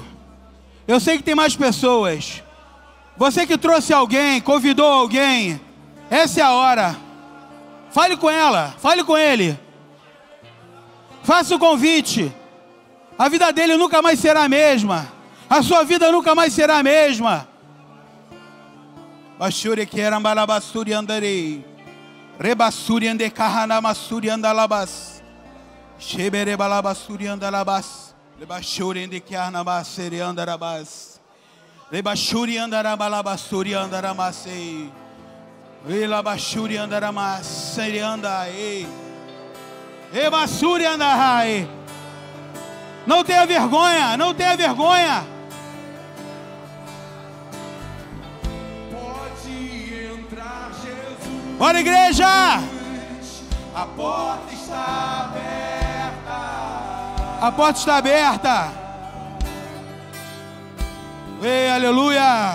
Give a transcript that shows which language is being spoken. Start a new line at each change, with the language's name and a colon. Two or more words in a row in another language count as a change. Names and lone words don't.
Portuguese: Eu sei que tem mais pessoas. Você que trouxe alguém, convidou alguém, essa é a hora. Fale com ela, fale com ele. Faça o convite. A vida dele nunca mais será a mesma. A sua vida nunca mais será a mesma. Bachure que era malabassuri andarei. Rebassuri ande carranamassuri andalabas. Shebere balabassuri andalabas. Lebachure ande carnamasseri andarabas. Lebachuri andarabalabassuri andaramasei. Elabachuri andaramaseri andai. Ebassuri andarai. Não tenha vergonha, não tenha vergonha. Pode entrar, Jesus. Bora, igreja! A porta está aberta. A porta está aberta. Ei, aleluia.